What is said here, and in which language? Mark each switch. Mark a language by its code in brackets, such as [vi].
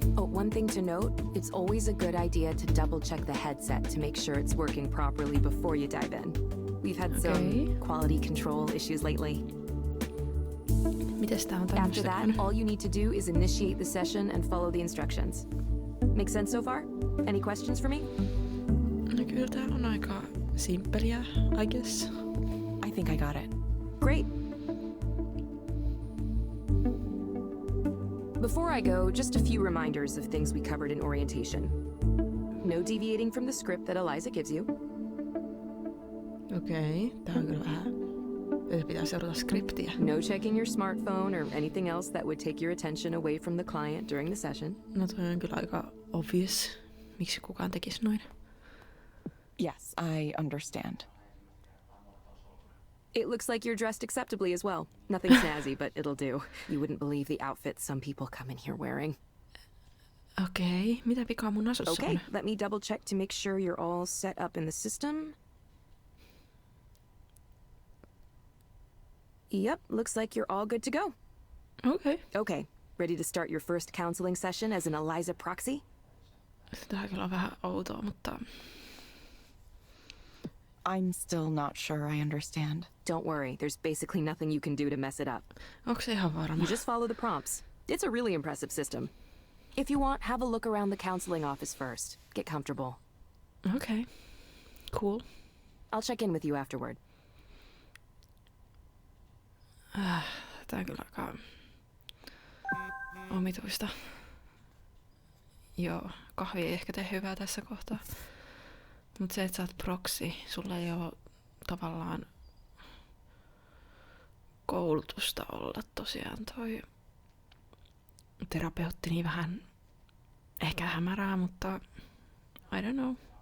[en] Oh, one thing to note, it's always a good idea to double check the headset to make sure it's working properly before you dive in. We've had some quality control issues lately. [fi] Mites tää on [en] After [fi] tämmöstä? [en] that, all you need to do is initiate the session and follow the instructions. Make sense so far? Any questions for me? [fi] No kyllä tää on aika simppeliä, [en] I guess. I think I got it. Great. Before I go, just a few reminders of things we covered in orientation. No deviating from the script that Eliza gives you. [fi] Okei, tää on kyllä vähän. Pitää seurata skriptiä. [en] No checking your smartphone or anything else that would take your attention away from the client during the session. [fi] No toi on kyllä aika obvious. Miksi kukaan tekisi noin? [en] Yes, I understand. It looks like you're dressed acceptably as well. Nothing snazzy, but it'll do. You wouldn't believe the outfits some people come in here wearing. [fi] Okei, mitä vikaa mun asussa [en] Okay, [fi] on? [en] let me double check to make sure you're all set up in the system. Yep, looks like you're all good to go. [fi] Okei. [en] Okay, ready to start your first counseling session as an Eliza proxy? [fi] Tää kyllä on vähän outoa, mutta [en] I'm still not sure I understand. Don't worry, there's basically nothing you can do to mess it up. [fi] onko se ihan varma? [en] You just follow the prompts. It's a really impressive system. If you want, have a look around the counseling office first. Get comfortable. [fi] Okei. Cool. [en] I'll check in with you afterward. [fi] Tää on kyllä aika omituista. Joo, kahvi ei ehkä tee hyvää tässä kohtaa. Mut se, että sä oot proxy, sulla ei oo tavallaan koulutusta olla tosiaan toi terapeutti niin vähän ehkä hämärää, mutta [en] I don't know.